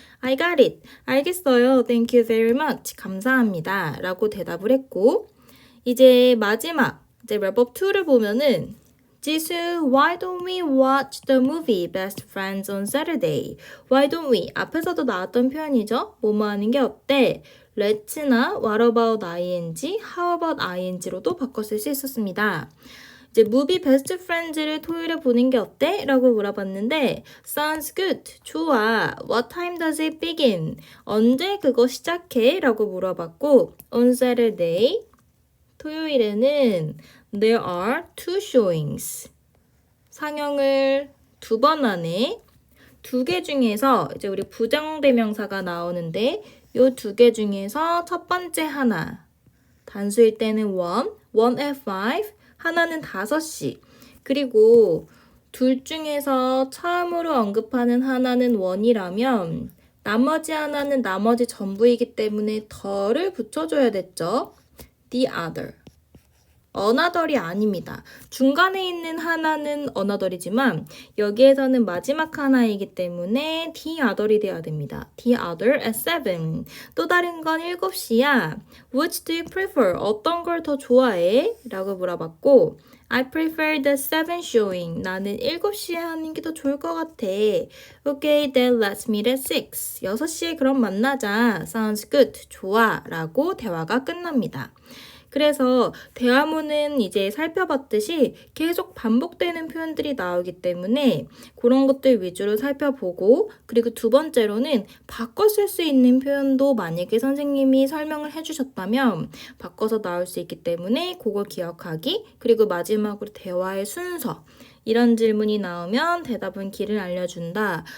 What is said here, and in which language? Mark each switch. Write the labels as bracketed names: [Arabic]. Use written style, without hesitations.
[English] I got it. [Korean] 알겠어요. [English] Thank you very much. [Korean] 감사합니다. 라고 대답을 했고 이제 마지막 이제 랩업 2를 보면은 지수, [English] why don't we watch the movie Best Friends on Saturday? Why don't we? [Korean] 앞에서도 나왔던 표현이죠. 뭐뭐 하는 게 어때? let's나 what about ing, how about ing로도 바꿨을 수 있었습니다. 이제 무비 베스트 프렌즈를 토요일에 보는 게 어때? 라고 물어봤는데 [English] Sounds good. [Korean] 좋아. [English] What time does it begin? [Korean] 언제 그거 시작해? 라고 물어봤고 [English] On Saturday [Korean] 토요일에는 [English] There are 2 showings. [Korean] 상영을 2번 안에 2개 중에서 이제 우리 부정대명사가 나오는데 요 두 개 중에서 첫 번째 하나. 단수일 때는 one at five, 하나는 5시. 그리고 둘 중에서 처음으로 언급하는 하나는 one이라면 나머지 하나는 나머지 전부이기 때문에 더를 붙여줘야 됐죠. the other. another이 아닙니다. 중간에 있는 하나는 another이지만 여기에서는 마지막 하나이기 때문에 the other이 돼야 됩니다. [English] the other at 7. [Korean] 또 다른 건 7시야. [English] Which do you prefer? [Korean] 어떤 걸 더 좋아해? 라고 물어봤고 [English] I prefer the 7 showing. [Korean] 나는 7시에 하는 게 더 좋을 것 같아. [English] Okay, then let's meet at 6. [Korean] 6시에 그럼 만나자. [English] Sounds good. [Korean] 좋아. 라고 대화가 끝납니다. 그래서 대화문은 이제 살펴봤듯이 계속 반복되는 표현들이 나오기 때문에 그런 것들 위주로 살펴보고 그리고 두 번째로는 바꿔 쓸 수 있는 표현도 만약에 선생님이 설명을 해주셨다면 바꿔서 나올 수 있기 때문에 그걸 기억하기 그리고 마지막으로 대화의 순서 이런 질문이 나오면 대답은 길을 알려준다.